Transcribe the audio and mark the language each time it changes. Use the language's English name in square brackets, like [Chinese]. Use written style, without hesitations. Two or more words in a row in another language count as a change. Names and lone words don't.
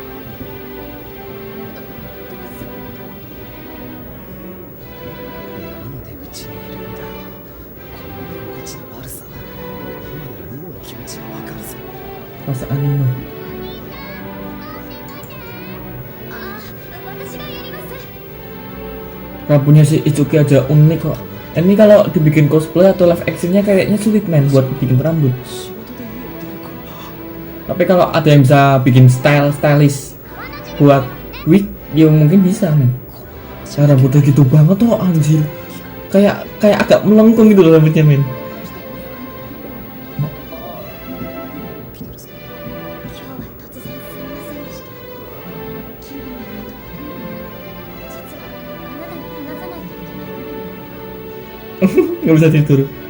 [Japanese] なんでうちにいるんだ。この居心地の悪さ。今ならニノの気持ちがわかるぞ。 [Indonesian] Perasaan Nino. [Japanese] あ私がやります [Indonesian] Rambutnya si Itsuki aja unik kok. Ini kalau dibikin cosplay atau [English] live actionnya [Indonesian] kayaknya sulit men buat bikin rambut. [Japanese] 仕事で家を出るか。 [Indonesian] Tapi kalau ada yang bisa bikin stylish buat wig, ya mungkin bisa men. Cara rambutnya gitu banget tuh anjir. Kayak agak melengkung gitu loh rambutnya men. [Japanese] 来てるぞ。今日は突然すみませんでした昨日のこと実はあなたに話さないといけない [Indonesian] Nggak bisa tidur.